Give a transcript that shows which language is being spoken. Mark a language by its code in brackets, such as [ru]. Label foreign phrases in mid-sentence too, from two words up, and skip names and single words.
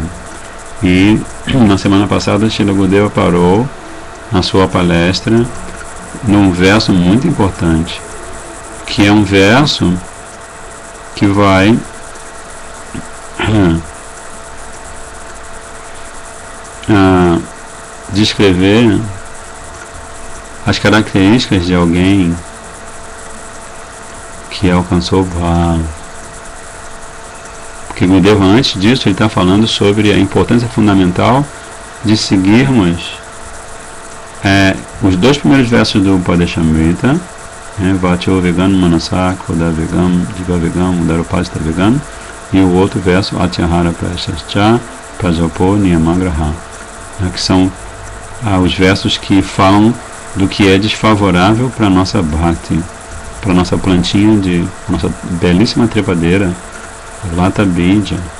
[pt] E na semana passada, Srila Gurudeva parou na sua palestra num verso muito importante, que é um verso que vai descrever as características de alguém que alcançou o Bhava. Porque Gurudeva, antes disso, ele está falando sobre a importância fundamental de seguirmos os dois primeiros versos do [sa] उपदेशामृत, वाचो वेगं मनसः क्रोध वेगं जिह्वा वेगं उदरोपस्थ वेगं, [pt] e o outro verso [sa] अत्याहार प्रयासश्च प्रजल्पो नियमाग्रह, [pt] que são os versos que falam do que é desfavorável para a nossa bhakti, para a nossa plantinha, nossa belíssima trepadeira, [sa] लता बीज,